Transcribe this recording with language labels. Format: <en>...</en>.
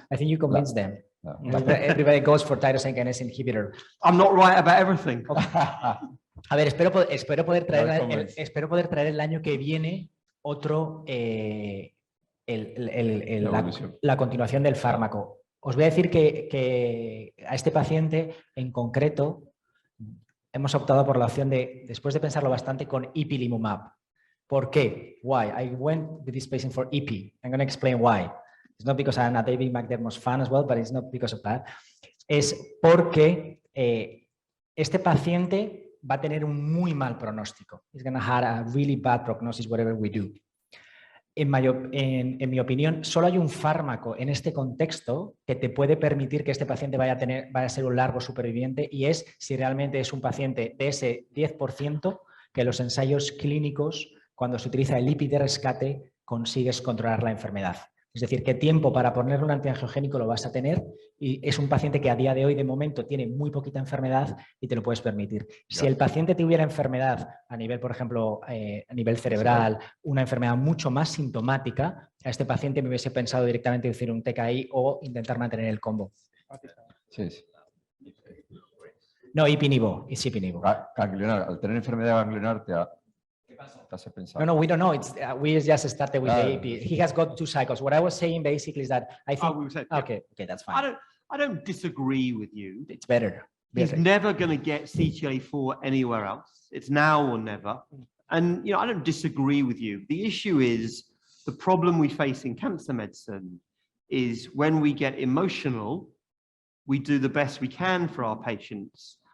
<en>I think you convinced them. No. Everybody goes for tyrosine kinase inhibitor. I'm not right about everything.</en> <es>A ver, espero poder traer,</es> <en>No comments.</en> <es>espero poder traer el año que viene otro, evolución. la continuación del fármaco. Os voy a decir que a este paciente en concreto hemos optado por la opción de, después de pensarlo bastante, con ipilimumab. ¿Por qué?</es> <en>Why? I went with this patient for IP. I'm going to explain why. It's not because I'm a David McDermott's fan as well, but it's not because of that.</en> <es>Es porque este paciente va a tener un muy mal pronóstico.</es> <en>He's going to have a really bad prognosis whatever we do.</en> <es>En mi opinión, solo hay un fármaco en este contexto que te puede permitir que este paciente vaya a ser un largo superviviente, y es si realmente es un paciente de ese 10% que los ensayos clínicos, cuando se utiliza el IPI de rescate, consigues controlar la enfermedad. Es decir, qué tiempo para ponerle un antiangiogénico lo vas a tener, y es un paciente que a día de hoy, de momento, tiene muy poquita enfermedad y te lo puedes permitir. Si el paciente tuviera enfermedad a nivel, por ejemplo, a nivel cerebral, una enfermedad mucho más sintomática, a este paciente me hubiese pensado directamente decir un TKI o intentar mantener el combo. Sí, sí. No, Ipinivo, es Ipinivo. Ganglionar, al tener enfermedad ganglionar te hace pensar.</es> <en>No, we don't know. It's we just started with the Ah. EP. He has got 2 cycles. What I was saying basically is that I think. we said, Okay, that's fine. I don't disagree with you. It's better. He's never going to get CTLA-4 anywhere else. It's now or never. And I don't disagree with you. The issue is the problem we face in cancer medicine is when we get emotional, we do the best we can for our patients.</en>